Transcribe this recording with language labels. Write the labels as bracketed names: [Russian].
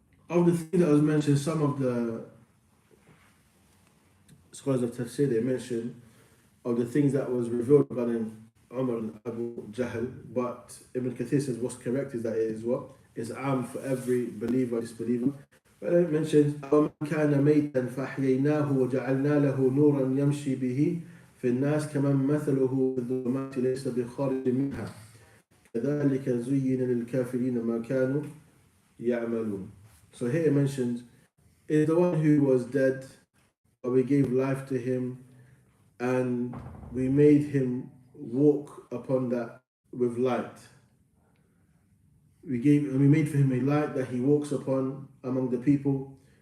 [English] Of the things that was mentioned, some of the scholars of Tafsir, they mentioned of the things that was revealed regarding Umar and Abu Jahl, but Ibn Kathir says what's correct is that it is what? It's am for every believer and disbeliever. But it mentions [Arabic] أَوَمَنْ كَانَ مَيْتًا فَأَحْيَيْنَاهُ وَجَعَلْنَا لَهُ نُورًا يَمْشِي بِهِ فِي النَّاسِ كَمَنْ مَثَلُهُ فِي الظُّلُمَاتِ لَيْسَ بِخَارِجٍ مِنْهَا كَذَلِكَ زُيِّنَ لِلْكَافِرِينَ مَا كَانُوا يَعْمَلُونَ. [English] So here it mentions is the one who was dead, but we gave life to him and we made him walk upon that with light. We made for him a light that he walks upon among the people.